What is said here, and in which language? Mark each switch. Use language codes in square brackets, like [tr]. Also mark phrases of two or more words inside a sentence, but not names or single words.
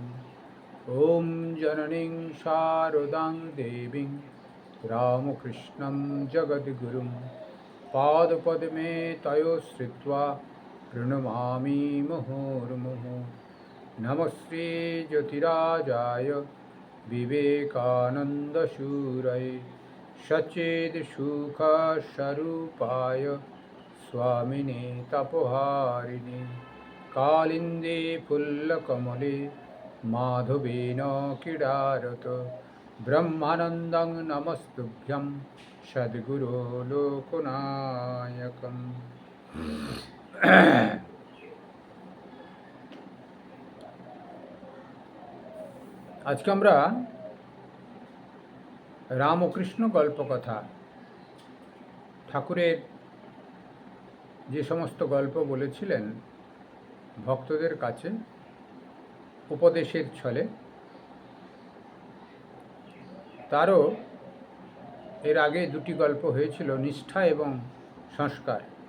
[sa] ওম জননীং শারদাং দেবীং রামকৃষ্ণং জগদ্গুরুং পাদপদ্মে তয়ো শ্রিত্वा প্রণমামি মুহুর্মুহুঃ। নমস্তে জ্যোতিরাজায় विवेकानन्दशूरये सच्चित्सुखस्वरूपाय स्वामिने तपोहारिणे कालिन्दे फुल्लकमले माधवेन क्रीडारत ब्रह्मानन्दं नमस्तुभ्यं सद्गुरो लोकनायकम्। [bn] আজকে আমরা রামকৃষ্ণ গল্পকথা, ঠাকুরের যে সমস্ত গল্প বলেছিলেন ভক্তদের কাছে উপদেশের ছলে, তারও এর আগে দুটি গল্প হয়েছিল, নিষ্ঠা এবং সংস্কার।